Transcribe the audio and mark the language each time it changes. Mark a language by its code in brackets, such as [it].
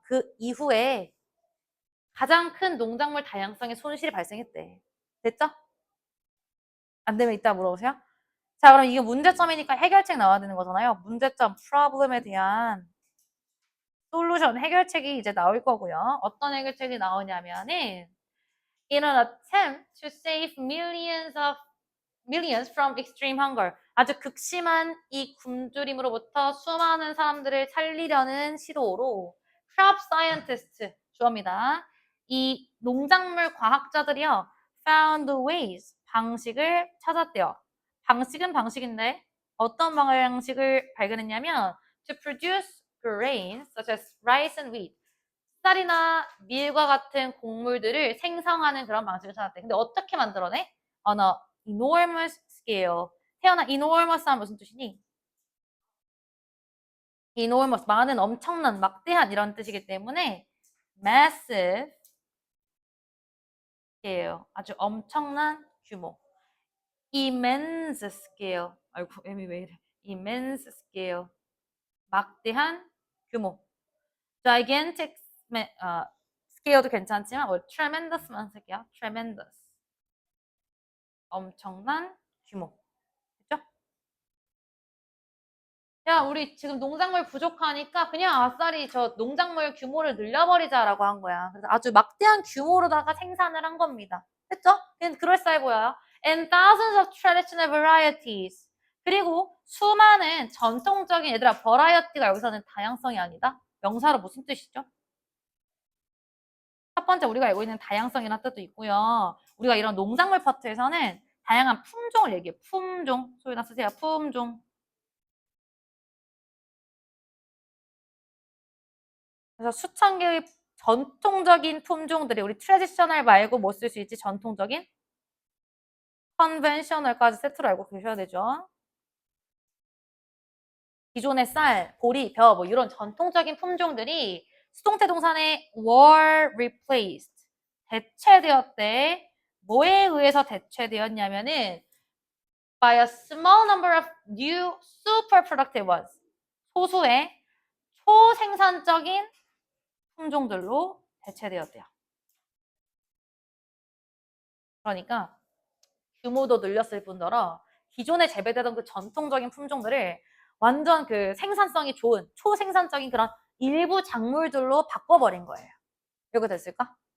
[ko] 그 이후에 가장 큰 농작물 다양성의 손실이 발생했대. 됐죠? 안 되면 이따 물어보세요. 자, 그럼 이게 문제점이니까 해결책 나와야 되는 거잖아요. 문제점, problem에 대한 솔루션, 해결책이 이제 나올 거고요. 어떤 해결책이 나오냐면은 [en] In an attempt to save millions from extreme hunger. [ko] 아주 극심한 이 굶주림으로부터 수많은 사람들을 살리려는 시도로 [en] crop scientist [ko] 주어입니다. 이 농작물 과학자들이요 [en] found ways [ko] 방식을 찾았대요. 방식은 방식인데 어떤 방식을 발견했냐면 [en] to produce grains such as rice and wheat. [ko] 쌀이나 밀과 같은 곡물들을 생성하는 그런 방식을 찾았대. 근데 어떻게 만들어내? [en] On a enormous scale. [ko] 태어나 enormous 하면 무슨 뜻이니? enormous, 많은, 엄청난, 막대한 이런 뜻이기 때문에 [en] massive scale, [ko] 아주 엄청난 규모. [en] immense scale, [ko] 아이고 애미 왜 이래? immense scale, 막대한 규모. [en] gigantic scale [ko] 도 괜찮지만 tremendous만 쓸게요. tremendous. 엄청난 규모. 그죠? 야, 우리 지금 농작물 부족하니까 그냥 아싸리 저 농작물 규모를 늘려버리자라고 한 거야. 그래서 아주 막대한 규모로다가 생산을 한 겁니다. 됐죠? 그럴싸해 보여요. [en] And thousands of traditional varieties. [ko] 그리고 수많은 전통적인 얘들아, variety가 여기서는 다양성이 아니다. 명사로 무슨 뜻이죠? 첫 번째 우리가 알고 있는 다양성이라는 뜻도 있고요. 우리가 이런 농작물 파트에서는 다양한 품종을 얘기해요. 품종. 소리나 쓰세요. 품종. 그래서 수천 개의 전통적인 품종들이 우리 트레디셔널 말고 뭐 쓸 수 있지? 전통적인? 컨벤셔널까지 세트로 알고 계셔야 되죠. 기존의 쌀, 보리, 벼, 뭐 이런 전통적인 품종들이 수동태 동사에 [en] were replaced, [ko] 대체되었대. 뭐에 의해서 대체되었냐면은 [en] by a small number of new super productive ones. [ko] 소수의 초생산적인 품종들로 대체되었대요. 그러니까 규모도 늘렸을 뿐더러 기존에 재배되던 그 전통적인 품종들을 완전 그 생산성이 좋은 초생산적인 그런 일부 작물들로 바꿔버린 거예요. 이렇게 됐을까?